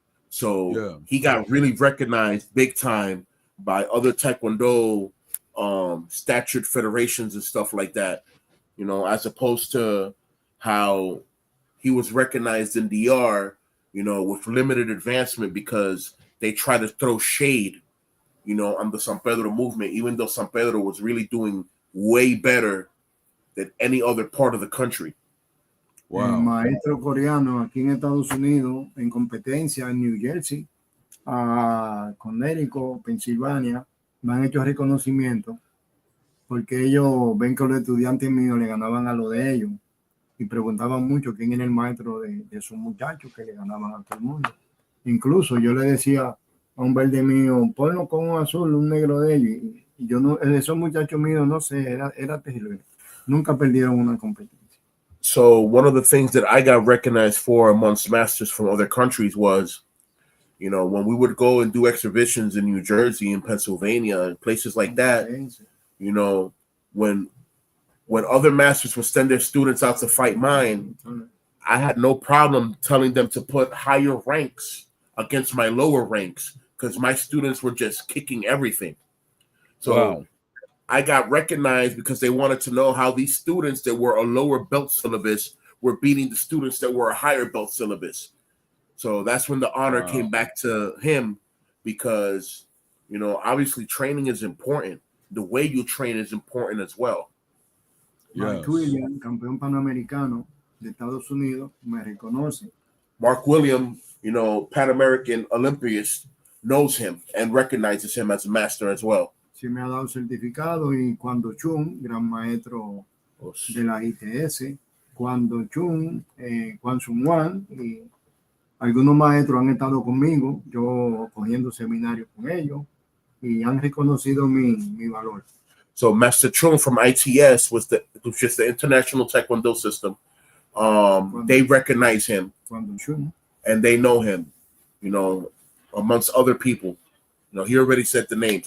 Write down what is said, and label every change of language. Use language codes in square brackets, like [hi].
[en] So he got really recognized big time by other Taekwondo statured federations and stuff like that, you know, as opposed to how he was recognized in DR, you know, with limited advancement, because they try to throw shade, you know, on the San Pedro movement, even though San Pedro was really doing way better than any other part of the country. Wow. [es] Maestro coreano aquí en Estados Unidos, en competencia en New Jersey, Connecticut, Pensilvania, me han hecho reconocimiento porque ellos ven que los estudiantes míos le ganaban a lo de ellos y preguntaban mucho quién era el maestro de esos muchachos que le ganaban a todo el mundo. Incluso yo le decía a un verde mío, ponlo con un azul, un negro de ellos, y yo no, esos muchachos míos, no sé, era terrible. Nunca perdieron una competencia. [en] So one of the things that I got recognized for amongst masters from other countries was, you know, when we would go and do exhibitions in New Jersey and Pennsylvania and places like that, you know, when other masters would send their students out to fight mine, I had no problem telling them to put higher ranks against my lower ranks, because my students were just kicking everything. So Wow. I got recognized because they wanted to know how these students that were a lower belt syllabus were beating the students that were a higher belt syllabus. So that's when the honor came back to him, because, you know, obviously training is important. The way you train is important as well. [es] Mark Williams, campeón panamericano de Estados Unidos, me reconoce. [en] Mark Williams, you know, Pan American Olympiast, knows him and recognizes him as a master as well. [es] Sí, me ha dado certificado, y cuando Chun, gran maestro de la ITS, cuando Chun, Juan Sun Wan y algunos maestros han estado conmigo, yo cogiendo seminarios con ellos, y han reconocido mi valor. [en] So Master Chung from ITS was just the international taekwondo system. They recognize him and they know him, you know, amongst other people. You know, he already said the names.